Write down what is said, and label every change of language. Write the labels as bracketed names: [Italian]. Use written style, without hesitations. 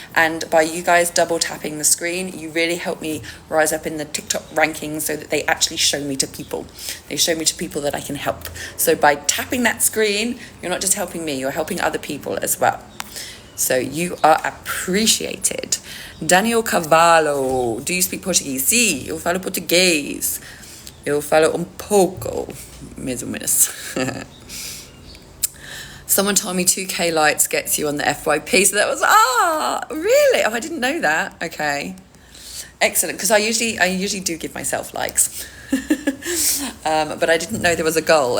[English] And by you guys double tapping the screen, you really help me rise up in the TikTok rankings so that they actually show me to people. They show me to people that I can help. So by tapping that screen, you're not just helping me, you're helping other people as well. So you are appreciated. Daniel Cavallo, do you speak Portuguese? [Portuguese] Sim, eu falo português. Eu falo pouco, mais ou menos. [English] Someone told me 2K likes gets you on the FYP, so that was, really? Oh, I didn't know that. Okay. Excellent, because I usually do give myself likes. But I didn't know there was a goal.